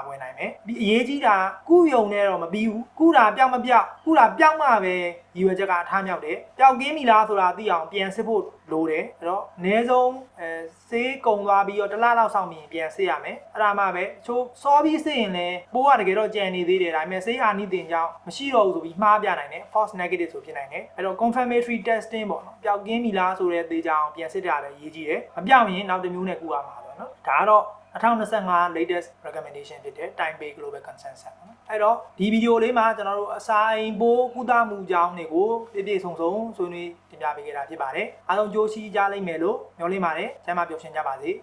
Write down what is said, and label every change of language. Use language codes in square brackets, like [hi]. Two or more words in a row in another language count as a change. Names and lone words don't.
[my] ကွယ်နိုင်မယ်ဒီအရေးကြီးတာကုယုံနဲ့တော့မပြီးဘူးကုတာပျောက်မပျောက်ကုတာပျောက်မှပဲရည်ရွယ်ချက်ကအထားမြောက်တယ်ပျောက်ကင်းပြီလားဆိုတာသိအောင်ပြန်စစ် ဖို့လိုတယ်အဲ့တော့အနည်းဆုံးဆေးကုံသွားပြီးတော့တစ်လလောက်ဆောင်ပြီးပြန်စစ်ရမယ်အဲ့ဒါမှပဲချိုးစောပြီးစစ်ရင်လည်း ပိုးကတကယ်တော့ကြံနေသေးတယ်ဒါပေမဲ့ဆေးဟာနိတင်ကြောင့်မရှိတော့ဘူးဆိုပြီးမှားပြနိုင်တယ် [en] false negative [my] ဆိုဖြစ်နိုင်တယ်အဲ့တော့ [en] confirmatory testing [my] ပေါ့နော်ပျောက်ကင်းပြီလားဆိုတဲ့သေချာအောင်ပြန်စစ်တာလည်းရေးကြည့်တယ်မပျောက်ရင်နောက်တစ်မျိုးနဲ့ကုရမှာပေါ့နော်ဒါကတော့2025 [en] latest recommendation [my] ဖြစ်တဲ့ [en] time pay global consensus [my] ပေါ့နော်အဲ့တော့ဒီဗီဒီယိုလေးမှာကျွန်တော်တို့အစာအိမ်ပိုးကုသမှုအကြောင်းတွေကိုပြည့်ပြည့်စုံစုံဆွေးနွေးတင်ပြပေးခဲ့တာဖြစ်ပါတယ်အားလုံးကြိုးရှိကြလိမ့်မယ်လို့မျှော်လင့်ပါတယ်ကျမ်းမာပျော်ရွှင်ကြပါစေ